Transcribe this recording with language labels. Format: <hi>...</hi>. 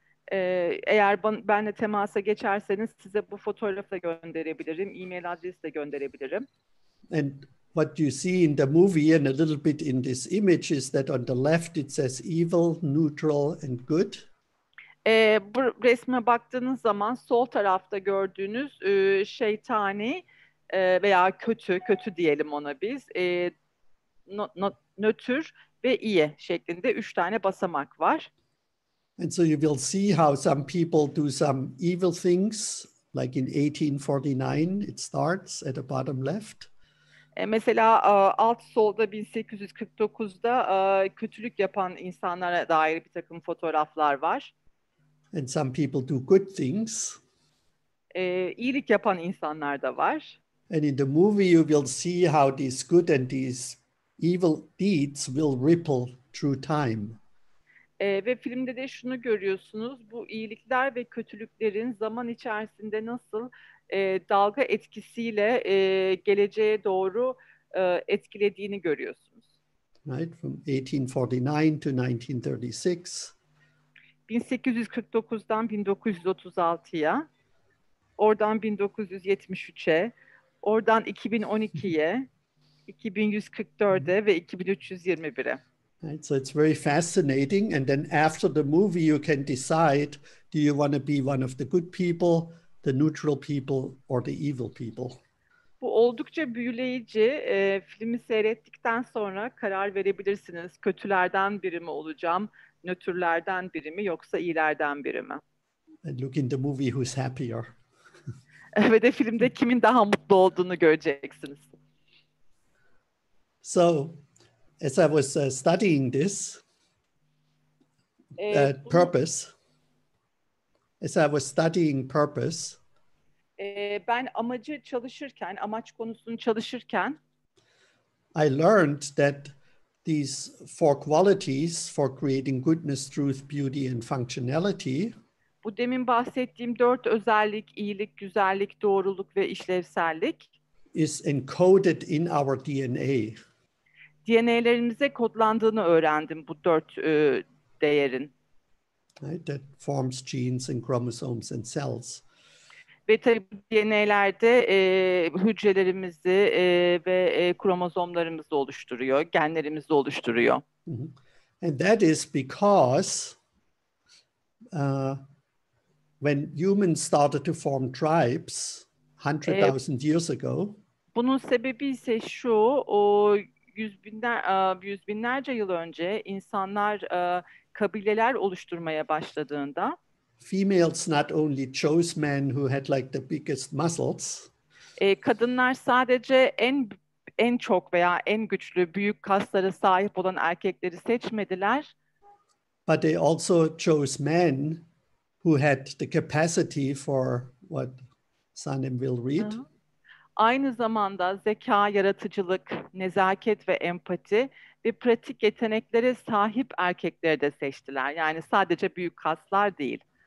<tr>Eğer benimle temasa geçerseniz size bu fotoğrafı da gönderebilirim. E-mail adresi de gönderebilirim.</tr> <en>And what you see in the movie and a little bit in this image is that on the left it says evil, neutral, and good.</en> <tr>Bu resme baktığınız zaman sol tarafta gördüğünüz şeytani veya kötü diyelim ona biz, nötr ve iyi şeklinde 3 tane basamak var.</tr> <en>And so you will see how some people do some evil things, like in 1849 it starts at the bottom left.</en> <tr>Mesela alt solda 1849'da kötülük yapan insanlara dair bir takım fotoğraflar var.</tr> <en>And some people do good things.</en> <tr>İyilik yapan insanlar da var.</tr> <en>And in the movie you will see how these good and these evil deeds will ripple through time.</en> <tr>Ve filmde de şunu görüyorsunuz, bu iyilikler ve kötülüklerin zaman içerisinde nasıl dalga etkisiyle geleceğe doğru etkilediğini görüyorsunuz.</tr> <en>Right, from 1849 to 1936.</en> <tr>1849'dan 1936'ya, oradan 1973'e, oradan 2012'ye, 2144'e ve 2321'e.</tr> <en>Right, so it's very fascinating. And then after the movie, you can decide, do you want to be one of the good people, the neutral people, or the evil people?</en> <tr>Bu oldukça büyüleyici. Filmi seyrettikten sonra karar verebilirsiniz. Kötülerden biri mi olacağım, nötrlerden biri mi, yoksa iyilerden biri mi?</tr> <en>And look in the movie who's happier.</en> <tr>Ve de filmde kimin daha mutlu olduğunu göreceksiniz.</tr> <en>So, as I was studying this</en> <tr>Bunu,</tr> <en>purpose, as I was studying purpose,</en> <tr>ben amacı çalışırken, amaç konusunu çalışırken,</tr> <en>I learned that these four qualities for creating goodness, truth, beauty, and functionality</en> <tr>bu demin bahsettiğim 4 özellik, iyilik, güzellik, doğruluk ve işlevsellik,</tr> <en>is encoded in our DNA.</en> <tr>DNA'lerimize kodlandığını öğrendim bu 4 değerin.</tr> <en>Right, that forms genes and chromosomes and cells.</en> <tr>Ve tabii DNA'lerde hücrelerimizi ve kromozomlarımızı oluşturuyor, genlerimizi oluşturuyor. Mm-hmm.</tr> <en>And that is because when humans started to form tribes 100,000 years ago,</en> <tr>bunun sebebi ise şu, o yüz binlerce yıl önce insanlar kabileler oluşturmaya başladığında,</tr> <en>females not only chose men who had like the biggest muscles,</en> <tr>kadınlar sadece en çok veya en güçlü büyük kaslara sahip olan erkekleri seçmediler,</tr> <en>but they also chose men who had the capacity for what Sanem will read.</en> <tr>aynı zamanda zeka, yaratıcılık, nezaket ve empati ve pratik yeteneklere sahip erkekleri de seçtiler. Yani sadece büyük kaslar değil.</tr>